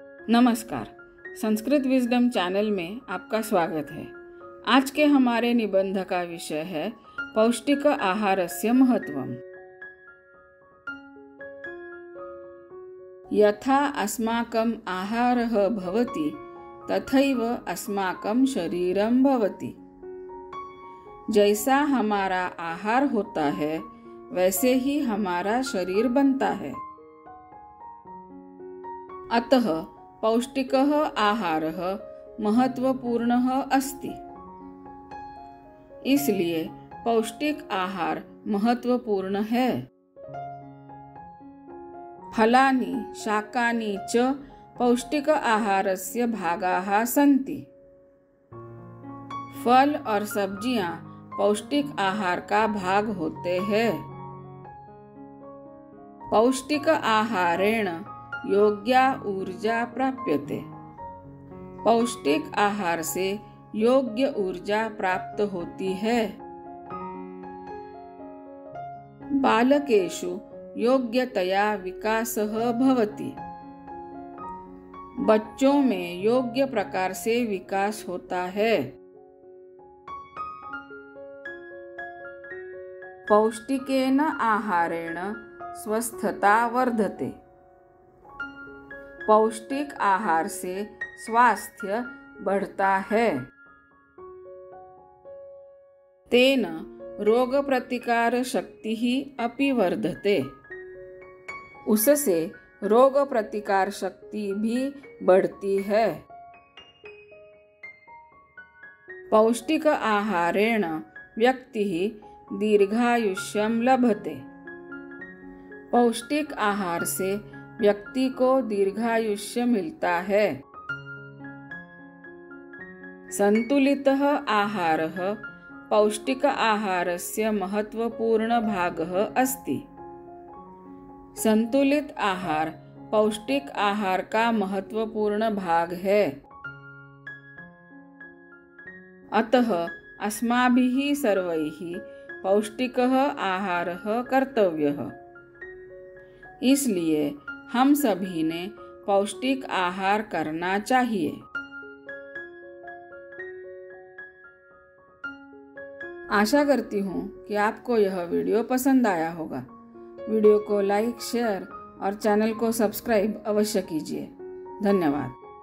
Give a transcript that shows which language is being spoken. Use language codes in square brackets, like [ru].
[hi] नमस्कार, Sanskrit wisdom channel में आपका स्वागत है। आज के हमारे निबंध का विषय है [sa] पौष्टिक आहारस्य महत्वम्। यथा अस्माकं आहारः भवति तथैव अस्माकं शरीरं भवति। [hi] जैसा हमारा आहार होता है वैसे ही हमारा शरीर बनता है। [sa] अतः पौष्टिकः आहारः महत्वपूर्णः अस्ति। [hi] इसलिए पौष्टिक आहार महत्वपूर्ण है। [sa] फलानि शाकानि च पौष्टिक आहारस्य भागाः सन्ति। [hi] फल और सब्जियां पौष्टिक आहार का भाग होते हैं। [sa] पौष्टिक आहारेण योग्या ऊर्जा प्राप्यते। [hi] पौष्टिक आहार से योग्य ऊर्जा प्राप्त होती है। [sa] बालकेषु योग्यतया विकासः भवति। [hi] बच्चों में योग्य प्रकार से विकास होता है। [sa] पौष्टिकेन आहारेण स्वस्थता वर्धते। [hi] पौष्टिक आहार से स्वास्थ्य बढ़ता है। [sa] तेन रोग प्रतिकार शक्ति ही अपि वर्धते। [hi] उससे रोग प्रतिकार शक्ति भी बढ़ती है। [sa] पौष्टिक आहारेण व्यक्तिः दीर्घायुष्यं लभते। [hi] पौष्टिक आहार से व्यक्ति को दीर्घायुष्य मिलता है। [sa] संतुलितः आहारः पौष्टिक आहारस्य महत्वपूर्ण भागः अस्ति। [hi] संतुलित आहार पौष्टिक आहार का महत्वपूर्ण भाग है। [sa] अतः अस्माभिः सर्वैः पौष्टिकः आहारः कर्तव्यः। [hi] इसलिए हम सभी ने पौष्टिक आहार करना चाहिए। आशा करती हूँ कि आपको यह वीडियो पसंद आया होगा। वीडियो को लाइक, शेयर और चैनल को सब्सक्राइब अवश्य कीजिए। धन्यवाद।